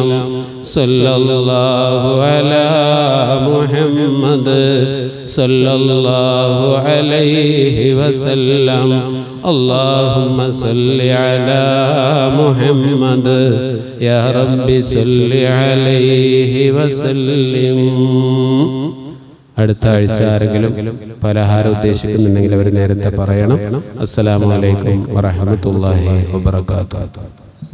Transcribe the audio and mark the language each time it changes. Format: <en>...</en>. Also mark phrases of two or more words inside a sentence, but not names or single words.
<ar>صلى الله على محمد صلى الله عليه وسلم. اللهم صل على محمد يا رب صل عليه وسلم.</ar> <ml>അടുത്ത ആഴ്ച ആരെങ്കിലും പലഹാരം ഉദ്ദേശിക്കുന്നുണ്ടെങ്കിൽ അവർ നേരത്തെ പറയണം.</ml> <ar>السلام عليكم ورحمة الله وبركاته.</ar>